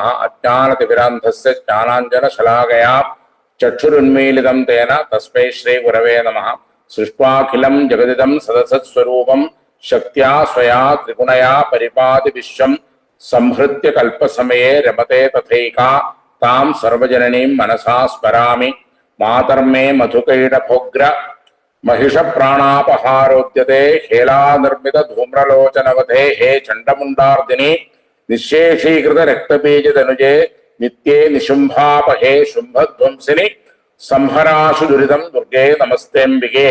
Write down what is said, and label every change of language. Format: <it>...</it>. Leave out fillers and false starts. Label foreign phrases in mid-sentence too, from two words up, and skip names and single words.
<sa>അജ്ഞാനതിമിരാന്ധസ്യ ജ്ഞാനാഞ്ജനശലാകയാ ചക്ഷുരുന്മീലിതം തേന തസ്മൈ ശ്രീ ഗുരവേ നമഃ. സൃഷ്ട്വാഖിലം ജഗതിദം സദസത്സ്വരൂപം ശക്ത്യാ സ്വയാ ത്രിഗുണയാ പരിപാതി വിശ്വം സംഹൃത്യ കൽപ്പസമയേ രമതേ തഥൈകാ താം സർവജനനീം മനസാ സ്മരാമി. മാതർമേ മധുകൈടഭോഗ്ര महिषप्राणापहारोद्यते हेलानिर्मित धूम्रलोचनवधे हे चण्डमुण्डार्दिनि निःशेषीकृत रक्तबीजतनुजे नित्ये निशुम्भापहे शुम्भध्वंसिनि संहराशु दुरितं दुर्गे नमस्तेऽम्बिके.</sa>